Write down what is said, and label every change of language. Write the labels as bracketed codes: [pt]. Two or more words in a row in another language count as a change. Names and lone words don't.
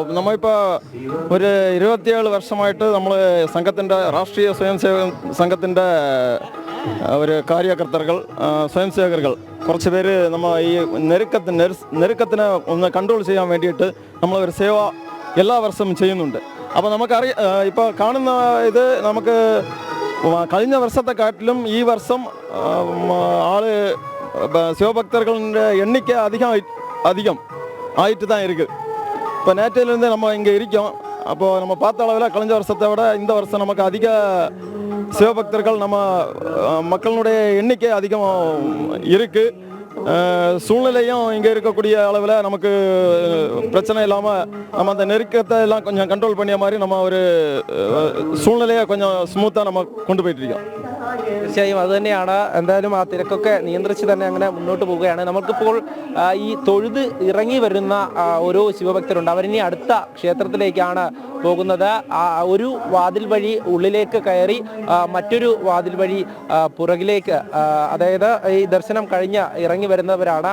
[ml] നമ്മളിപ്പോൾ ഒരു 27 വർഷമായിട്ട് നമ്മൾ സംഘത്തിൻ്റെ രാഷ്ട്രീയ സ്വയംസേവക സംഘത്തിൻ്റെ ഒരു കാര്യകർത്തകൾ, സ്വയംസേവകர்கள் കുറച്ച് പേര് നമ്മൾ ഈ നെരുക്കത്തിനെ ഒന്ന് കൺട്രോൾ ചെയ്യാൻ വേണ്ടിയിട്ട് നമ്മളൊരു സേവ എല്ലാ വർഷവും ചെയ്യുന്നുണ്ട്. അപ്പോൾ നമുക്കറിയാം, ഇപ്പോൾ കാണുന്ന ഇത് നമുക്ക് കഴിഞ്ഞ വർഷത്തെക്കാട്ടിലും ഈ വർഷം [ta] சிவபக்தர்களுடைய எண்ணிக்கை அதிகம் ஆயிட்டு தான் இருக்குது. இப்போ நேற்றையிலேருந்து நம்ம இங்கே இருக்கோம். அப்போது நம்ம பார்த்த அளவில் கழிஞ்ச வருஷத்தை விட இந்த வருஷம் நமக்கு அதிக சிவபக்தர்கள், நம்ம மக்களுடைய எண்ணிக்கை அதிகம் இருக்குது. சூழ்நிலையும் இங்கே இருக்கக்கூடிய அளவில் நமக்கு பிரச்சனை இல்லாமல் நம்ம அந்த நெருக்கத்தை எல்லாம் கொஞ்சம் கண்ட்ரோல் பண்ணிய மாதிரி நம்ம ஒரு சூழ்நிலையை கொஞ்சம் ஸ்மூத்தாக நம்ம கொண்டு போயிட்டு இருக்கோம். [ml] തീർച്ചയായും അത് തന്നെയാണ്. എന്തായാലും ആ തിരക്കൊക്കെ നിയന്ത്രിച്ച് തന്നെ അങ്ങനെ മുന്നോട്ട് പോവുകയാണ്. നമുക്കിപ്പോൾ ഈ തൊഴുത് ഇറങ്ങി വരുന്ന ഓരോ ശിവഭക്തരുണ്ട്. അവരിനി അടുത്ത ക്ഷേത്രത്തിലേക്കാണ് പോകുന്നത്. ഒരു വാതിൽ വഴി ഉള്ളിലേക്ക് കയറി മറ്റൊരു വാതിൽ വഴി പുറകിലേക്ക്, അതായത് ഈ ദർശനം കഴിഞ്ഞ് ഇറങ്ങി വരുന്നവരാണ്.